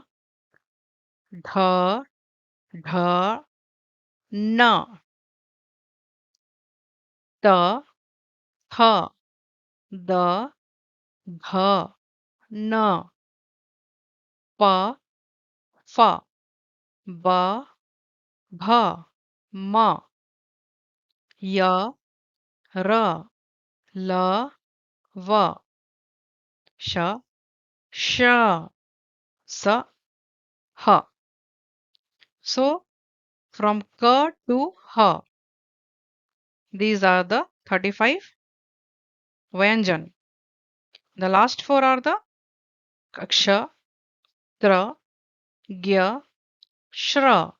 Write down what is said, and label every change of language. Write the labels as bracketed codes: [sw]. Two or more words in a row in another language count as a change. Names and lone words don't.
[hi] dha, dha, na, ta, tha, da, dha, na, pa, fa, ba, bha, ma, ya, ra, la, va, sha, sha, sa, ha. [en] So from ka to ha, these are the 35 Vyanjan. The last four are the Aksha, Tra, Gya, Shra.